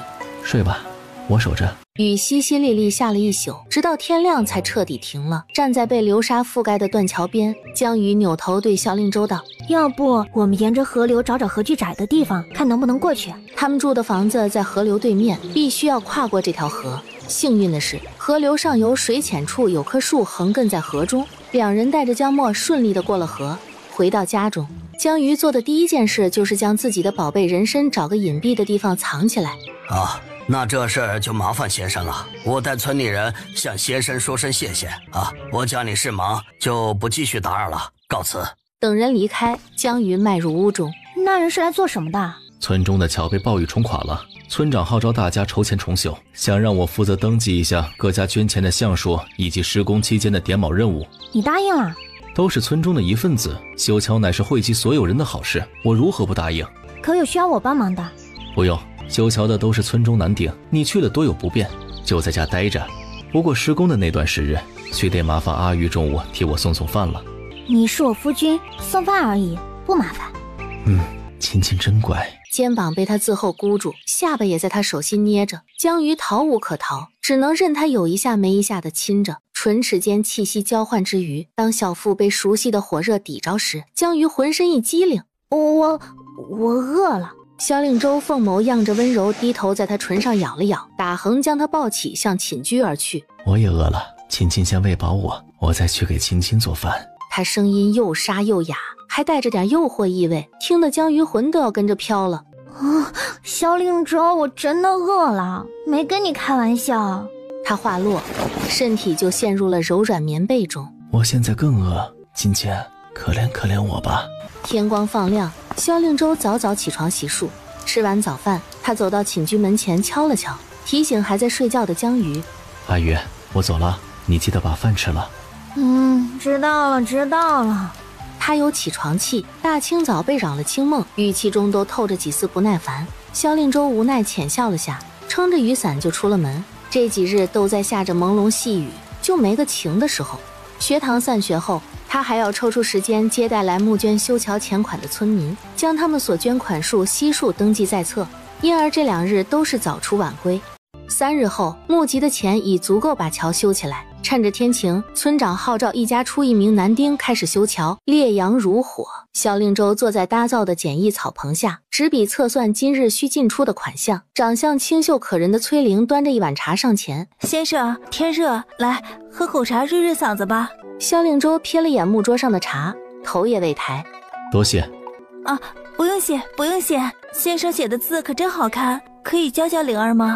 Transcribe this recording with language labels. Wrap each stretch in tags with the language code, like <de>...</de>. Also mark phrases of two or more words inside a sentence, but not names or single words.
<zh>睡吧，我守着。雨淅淅瀝瀝下了一宿，直到天亮才徹底停了。站在被流沙覆蓋的斷橋邊，江魚扭頭對蕭令周道： 要不我們沿着河流找找河距窄的地方，看能不能過去。他們住的房子在河流對面，必須要跨過這條河。幸運的是，河流上游水淺處有棵樹橫亘在河中，兩人帶着江墨順利地過了河。回到家中，江魚做的第一件事就是將自己的寶貝人參找個隱蔽的地方藏起來。啊，那這事就麻煩先生了，我帶村裡人向先生說聲謝謝啊！我家裡事忙，就不繼續打擾了，告辭。等人離開，江魚邁入屋中。那人是來做什麼的？村中的橋被暴雨沖垮了，村長號召大家籌錢重修，想讓我負責登記一下各家捐錢的項數以及施工期間的點卯任務。你答應了？都是村中的一份子，修橋乃是惠及所有人的好事，我如何不答應？可有需要我幫忙的？不用，修橋的都是村中男丁，你去了多有不便，就在家待着。不過施工的那段時日，須得麻煩阿玉中午替我送飯了。你是我夫君，送飯而已，不麻煩。親親真乖。肩膀被他自後箍住，下巴也在他手心捏着，江魚逃無可逃，只能任他有一下沒一下的親着，唇齒間氣息交換之餘，當小腹被熟悉的火熱抵着時，江魚渾身一激靈。我餓了。蕭令周鳳眸漾着溫柔，低頭在他唇上咬了咬，打橫將他抱起向寢居而去。我也餓了，親親先餵飽我再去給親親做飯。他聲音又沙又啞，還帶着點誘惑意味，聽得江魚魂都要跟着飄了。蕭令周，我真的餓了，沒跟你開玩笑。他話落，身體就陷入了柔軟棉被中。我現在更餓，今天可憐可憐我吧。天光放亮，萧令周早早起床洗漱，吃完早飯，他走到寝居门前敲了敲，提醒還在睡覺的江瑜。阿瑜，我走了，你記得把飯吃了。知道了知道了。他有起床氣，大清早被擾了清夢，語氣中都透着幾絲不耐煩。蕭令周無奈淺笑了下，撐着雨傘就出了門。這幾日都在下着朦朧細雨，就沒個晴的時候。學堂散學後，他還要抽出時間接待來募捐修橋錢款的村民，將他們所捐款數悉數登記在冊，因而這2日都是早出晚歸。3日後，募集的錢已足夠把橋修起來。趁着天晴，村長號召一家出1名男丁開始修橋，烈陽如火。蕭令周坐在搭造的簡易草棚下，執筆測算今日需進出的款項。長相清秀可人的崔玲端着一碗茶上前：“ 先生，天熱，来喝口茶润润嗓子吧。” 萧令周瞥了眼木桌上的茶，頭也未抬：“ 多謝。”“ 啊，不用谢，不用謝。先生写的字可真好看，可以教教灵兒嗎？”“</zh>